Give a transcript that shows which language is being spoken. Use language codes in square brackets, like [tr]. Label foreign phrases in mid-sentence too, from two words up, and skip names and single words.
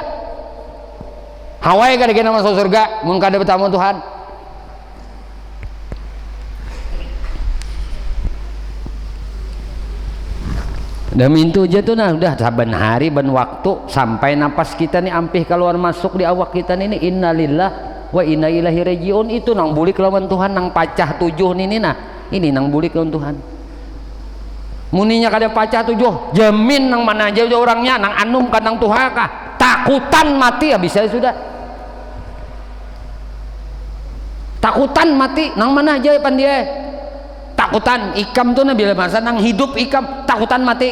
[bjn] Hawaii kada kena masuk surga, mun kada bertamu Tuhan. Demi itu aja tuh, nah udah saban hari ban waktu sampai napas kita nih ampih keluar masuk di awak kita nih, [ar] إنا لله وإنا إليه راجعون. [bjn] Itu nang bulik lawan Tuhan, nang pacah 7 nih nah ini nang bulik lawan Tuhan. Muninya kada pacah 7 jamin nang mana aja orangnya, nang anum kan nang Tuhan kah takutan mati habis saya sudah takutan mati nang mana aja pan dia takutan ikam tuh bila masa nang hidup ikam takutan mati.